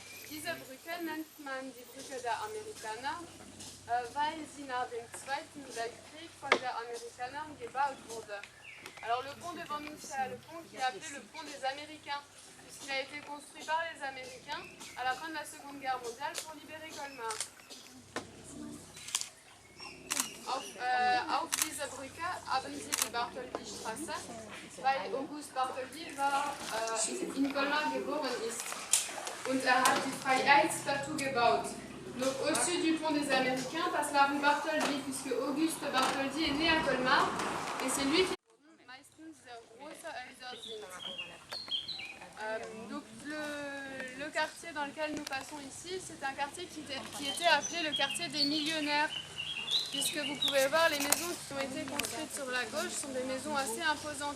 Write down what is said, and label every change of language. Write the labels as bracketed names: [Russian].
[German] Diese Brücke nennt man die Brücke der Amerikaner, weil sie nach dem Zweiten Weltkrieg von der Amerikanern gebaut wurde. [French] Alors le pont devant nous, c'est le pont qui est appelé le pont des Américains, puisqu'il a été construit par les Américains à la fin de la Seconde Guerre mondiale pour libérer Colmar. [German] Auf dieser Brücke haben sie die Bartholdy-Straße, weil August Bartholdy in Colmar geboren ist. Und er hat die Freiheitsstatue gebaut. [French] Donc au-dessus du pont des Américains passe la rue Bartholdy, puisque Auguste Bartholdy est né à Colmar, et c'est lui qui [German] meistens sehr große Häuser sind. [French] Donc le quartier dans lequel nous passons ici, c'est un quartier qui était appelé le quartier des millionnaires, puisque vous pouvez voir les maisons qui ont été construites sur la gauche sont des maisons assez imposantes.